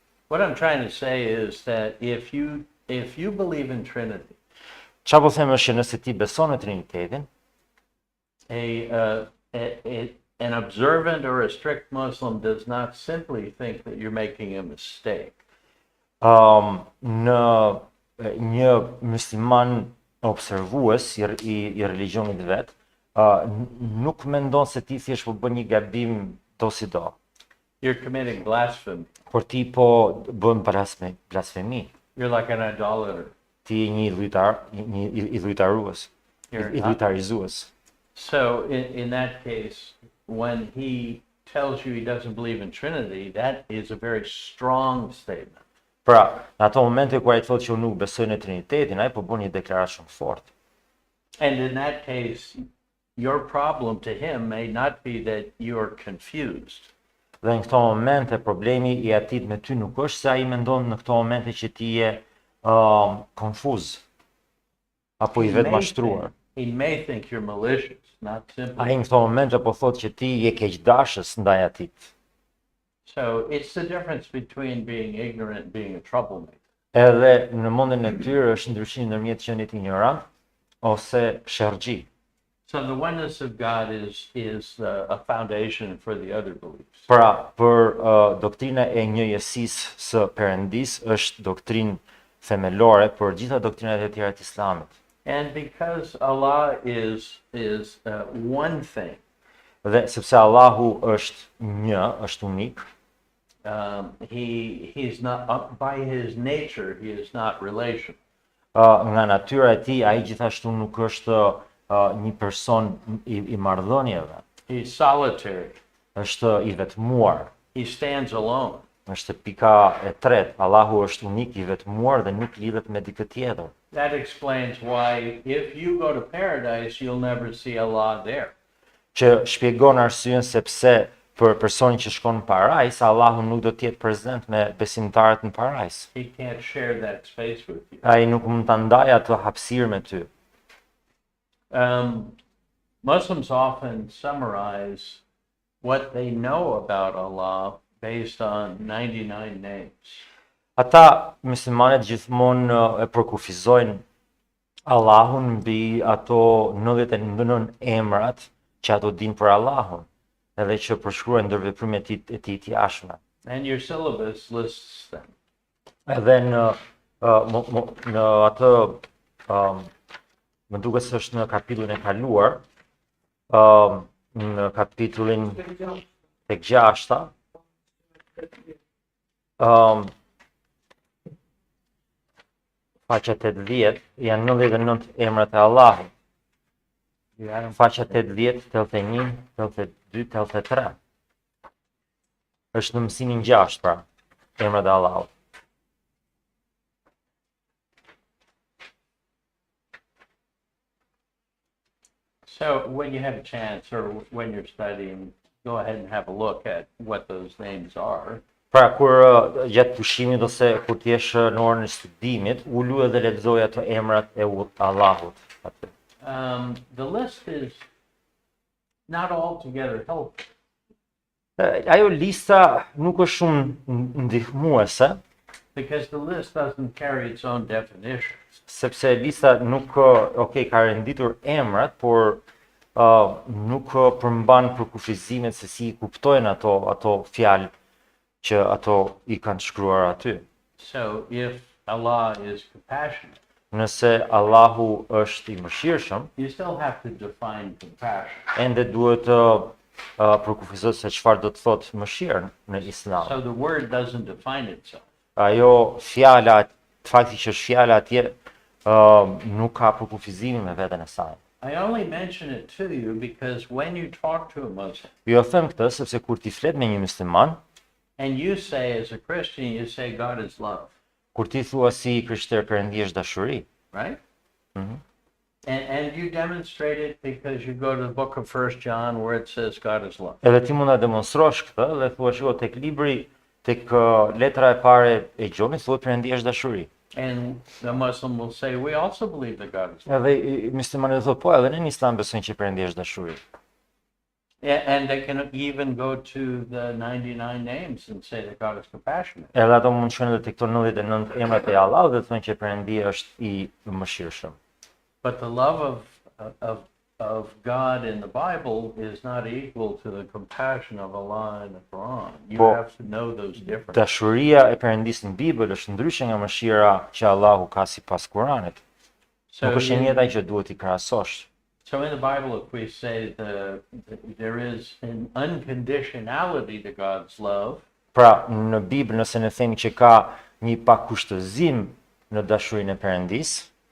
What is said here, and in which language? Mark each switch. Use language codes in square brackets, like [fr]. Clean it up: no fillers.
[en] What I'm trying to say is that if you believe in Trinity, [sq] Çfarë po them është që nëse ti beson në Trinitetin, [en] an observant or a strict Muslim does not simply think that you're making a mistake. [sq] në një musliman observues i religionit vet, nuk mendon se ti thjesht po bën një gabim do si do. [en] You're committing blasphemy. [sq] Por ti po bën blasfemi. [en] You're like an idolater. [sq] Ti je një i lujtarues, i lujtarizues. [en] So in that case, when he tells you he doesn't believe in Trinity, that is a very strong statement. [sq] Pra, në ato momente kur ai thotë që unë nuk besoj në Trinitetin, ai po bën një deklaratë shumë fortë. [en] And in that case, your problem to him may not be that you're confused. [sq] Dhe në këto momente problemi i atit me ty nuk është se ai mendon në këto momente që ti je konfuz apo i vetë mashtruar. [en] He may think you're malicious, not [sq] Ai [en] simply. [sq] në këto momente po thotë që ti je keqdashës ndaj atit. [en] So it's the difference between being ignorant and being a troublemaker. [sq] Edhe në mendjen e tyre është ndryshimi ndërmjet qeniet ignorant ose sherrxhi. [en] So the oneness of God is a foundation for the other beliefs. [sq] Pra, për doktrina e njëjësisë së Perëndis është doktrinë themelore për gjitha doktrinat e tjera të Islamit. [en] And because Allah is one thing, [sq] Dhe sepse Allahu është një, është unik, [en] he's not by his nature he is not relational. [sq] nga natyra e tij ai gjithashtu nuk është një person i marrëdhënieve. [en] He's solitary. [sq] Është i vetmuar. [en] He stands alone. [sq] Është pika e tretë. Allahu është unik, i vetmuar dhe nuk lidhet me dikë tjetër. [en] That explains why if you go to paradise, you'll never see Allah there. [sq] Që shpjegon arsyen sepse për personin që shkon në parajs, Allahu nuk do të jetë prezent me besimtarët në parajs. [en] He can't share that space with you. [sq] Ai nuk mund ta ndajë atë hapësirë me ty. [en] Muslims often summarize what they know about Allah based on 99 names. [sq] Ata muslimanët gjithmonë e përkufizojnë Allahun mbi ato 99 emrat që ato dinë për Allahun, edhe që përshkruajnë ndër veprimet e tij të jashtme. [en] And your syllabus lists them. [sq] Edhe në atë më duket se është në kapitullin e kaluar, në kapitullin tek 6-ta, faqja 80 janë 99 emrat e Allahut. Janë faqja 80, 81, 82, 83. Është në mësimin 6 pra, emrat e Allahut. [en] So when you have a chance or when you're studying, go ahead and have a look at what those names are. [sq] Pra, kur gjatë pushimit ose kur ti jesh në orën e studimit, ulu edhe lexoj ato emrat e Allahut. [en] The list is not altogether helpful. [sq] Ajo lista nuk është shumë ndihmuese, [en] Because the list doesn't carry its own definitions. [sq] sepse lista nuk ka renditur emrat, por nuk përmban përkufizimet se si i kuptojnë ato fjalë që ato i kanë shkruar aty. [en] So if Allah is compassionate, [sq] Nëse Allahu është i mëshirshëm, [en] you still have to define compassion. [sq] ende duhet përkufizohet se çfarë do të thotë mëshirë në Islam. [en] So the word doesn't define itself. [sq] Ajo fjala, fakti që është fjala atje nuk ka përkufizimin me veten e saj. [en] I only mention it to you because when you talk to a Muslim [sq] Jo them këtë sepse kur ti flet me një musliman, [en] and you say as a Christian, you say God is love, [sq] kur ti thua si krishter Perëndi është dashuri, [en] right? Mhm. And you demonstrate it because you go to the book of 1 John where it says God is love. [sq] edhe ti mund ta demonstrosht këtë dhe thua shiko tek libri, tek letra e parë e Gjonit thuhet Perëndi është dashuri. [en] And the Muslim will say, we also believe that God is love. [sq] Edhe muslimanët thonë po, edhe ne në Islam besojmë që Perëndi është dashuri. [en] And they can even go to the 99 names and say that God is compassionate. [sq] Edhe ato mund shkojnë edhe tek këto 99 emrat e Allahut dhe thonë që Perëndi është i mëshirshëm. [en] But the love of God in the Bible is not equal to the compassion of Allah in the Quran. You [sq] Po, [en] have to know those differences. [sq] Dashuria e Perëndisë në Bibël është ndryshe nga mëshira që Allahu ka sipas Kuranit. [en] So, [sq] Nuk është e njëjta që duhet i krahasosh. [en] so in the Bible, if we say there is an unconditionality to God's love, [sq] Pra, në Bibël nëse ne themi që ka një pakushtëzim në dashurinë e Perëndisë,